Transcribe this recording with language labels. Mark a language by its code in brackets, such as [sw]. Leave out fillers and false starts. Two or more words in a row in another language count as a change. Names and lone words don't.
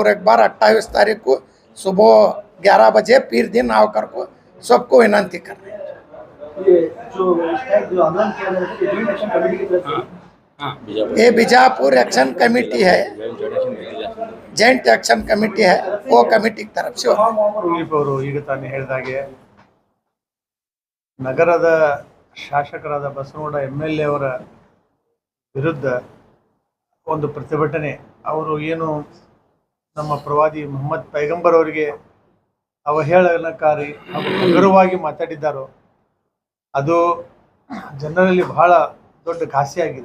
[hi] और एक बार 28 तारीख को सुबह 11 बजे पीर दिन आओ कर को सबको विनंती कर रहे हैं। ये बीजापुर एक्शन कमेटी है। जॉइंट एक्शन कमेटी है वो कमेटी की तरफ से [kn] ಕುಲದೀಪ್ ಅವರು ಈಗ ತಾನೇ ಹೇಳಿದಾಗೆ ನಗರದ ಶಾಸಕರಾದ ಬಸವನಗೌಡ MLA ಅವರ ವಿರುದ್ಧ ಒಂದು ಪ್ರತಿಭಟನೆ, ಅವರು ಏನು ನಮ್ಮ ಪ್ರವಾದಿ ಮೊಹಮ್ಮದ್ ಪೈಗಂಬರ್ ಅವರಿಗೆ ಅವಹೇಳನಕಾರಿ ಹಾಗೂ ಹಗುರವಾಗಿ ಮಾತಾಡಿದ್ದಾರೋ ಅದು ಜನರಲ್ಲಿ ಬಹಳ ದೊಡ್ಡ ಘಾಸಿಯಾಗಿದೆ.